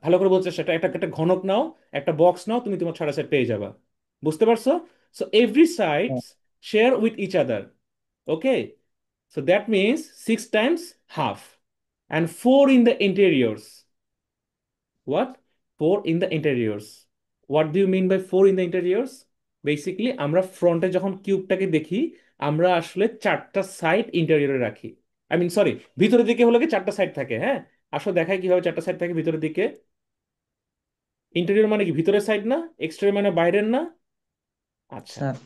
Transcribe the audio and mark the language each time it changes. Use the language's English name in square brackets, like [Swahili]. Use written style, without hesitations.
[Bangla] ভালো করে বলছো সেটা, একটা একটা ঘনক নাও, একটা বক্স নাও, তুমি তোমার ছয়টা সেট পেয়ে যাবা। বুঝতে পারছো? [English] So every sides share with each other. Okay, so that means 6 times half, and 4 in the interiors. What? 4 in the interiors. What do you mean by 4 in the interiors? [Bangla] Basically আমরা ফ্রন্টে যখন কিউবটাকে দেখি, আমরা আসলে চারটা সাইড ইন্টেরিয়রে রাখি। I mean sorry, ভিতরের দিকে হলো কি চারটা সাইড থাকে, হ্যাঁ। আসলে দেখায় কিভাবে চারটা সাইড থাকে ভিতরের দিকে। ইন্টেরিয়র মানে কি ভিতরের সাইড না? এক্সটেরিয়র মানে বাইরের না? আচ্ছা,